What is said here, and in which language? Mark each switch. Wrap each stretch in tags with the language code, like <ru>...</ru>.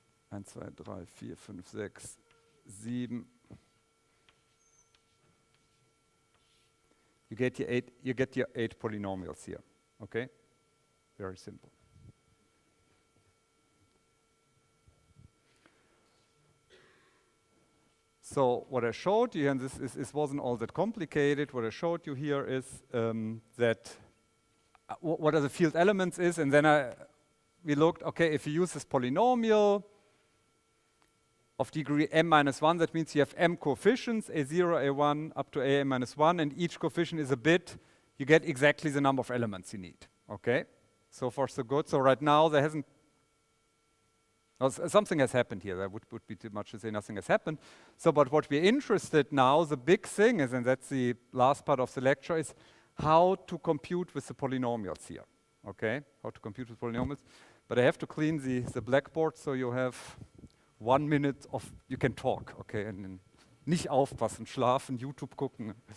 <de>Eins, zwei, drei, vier, fünf, sechs, sieben.</de> <en>You get your eight polynomials here. Okay? Very simple. So what I showed you, and this wasn't all that complicated, what I showed you here is that what are the field elements is, and then we looked, okay, if you use this polynomial of degree m-1, that means you have m coefficients, a0, a1, up to a-1, and each coefficient is a bit, you get exactly the number of elements you need, okay? So far so good. So right now there hasn't, well, something has happened here. That would be too much to say nothing has happened. So but what we're interested now, the big thing is, and that's the last part of the lecture, is how to compute with the polynomials here, okay? How to compute with polynomials. But I have to clean the blackboard, so you have 1 minute of, you can talk, okay?</en> <de>And nicht aufpassen, schlafen, YouTube gucken.</de>